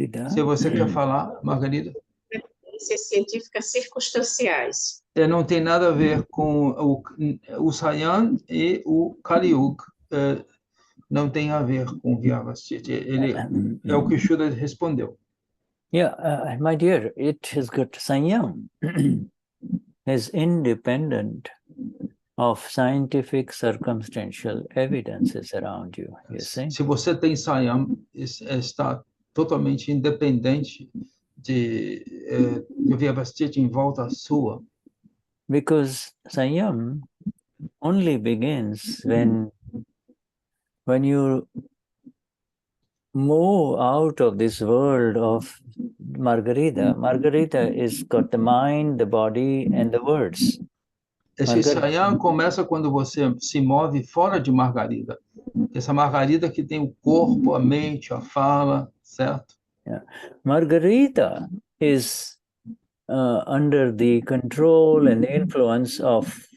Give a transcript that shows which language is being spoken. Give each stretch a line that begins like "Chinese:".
Portuguese: Se você quer falar, Margarida. Científicas circunstanciais. Não tem nada a ver com o Saiyam e o Kali Yuga. Não tem a ver com o Vyavasthit. É o que o Shuddha respondeu.
English: My dear, it has got Saiyam is independent of scientific circumstantial evidences around you, you see?
Portuguese: Se você tem Saiyam, está totalmente independente de Vyavasthit em volta sua.
English: Because Saiyam only begins when you move out of this world of Margarita. Margarita is got the mind, the body, and the words.
Portuguese: Esse Saiyam começa quando você se move fora de Margarida. Essa Margarida que tem o corpo, a mente, a fala, certo?
English: Margarita is under the control and influence of